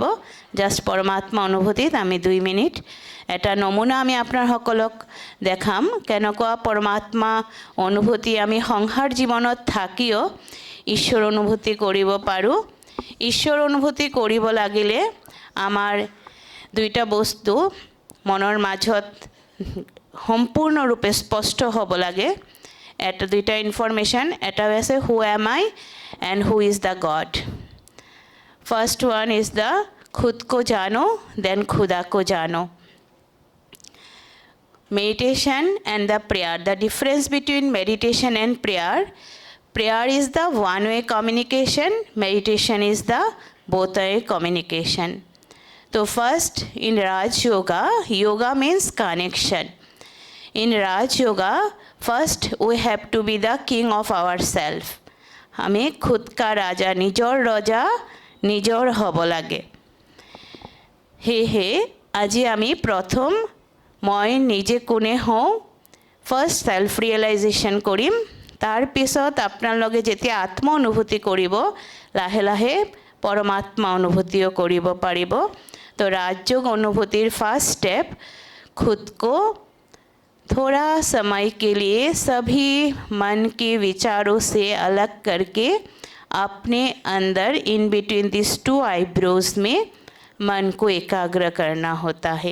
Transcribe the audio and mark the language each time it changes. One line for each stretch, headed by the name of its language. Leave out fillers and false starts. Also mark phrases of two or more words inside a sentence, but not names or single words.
Assamese: জাষ্ট পৰমাত্মা অনুভূতিত আমি 2 মিনিট এটা নমুনা আমি আপোনালোকক দেখাম কেনেকুৱা পৰমাত্মা অনুভূতি আমি সংসাৰ জীৱনত থাকিও ঈশ্বৰ অনুভূতি কৰিব পাৰোঁ। ঈশ্বৰ অনুভূতি কৰিব লাগিলে আমাৰ দুইটা বস্তু মনৰ মাজত সম্পূৰ্ণৰূপে স্পষ্ট হ'ব লাগে। এটা দুইটা ইনফৰমেশ্যন, এটা হৈছে
English: who am I and who is the God. First one is the
Hindi: खुद को जानो देन खुदा को जानो।
English: Meditation and the prayer. The difference between meditation and prayer is the one-way communication, meditation is the both-way communication. So first in Raj Yoga, yoga means connection. In Raj Yoga, first we have to be the king of ourselves.
Hindi: हमें खुद का राजा
Assamese: নিজৰ ৰজা নিজৰ হ'ব লাগে। हे আজি আমি প্ৰথম মই নিজে কোনে হওঁ
English: first self realization
Assamese: কৰিম। তাৰপিছত আপোনালোকে যেতিয়া আত্ম অনুভূতি কৰিব লাহে লাহে পৰমাত্মা অনুভূতিও কৰিব পাৰিব।
Hindi: তো राजयोग अनुभूतिर
English: first step
Hindi: खुद को थोड़ा समय के लिए सभी मन के विचारों से अलग करके अपने अंदर
English: in between this 2 eyebrows
Hindi: में मन को एकाग्र करना होता है।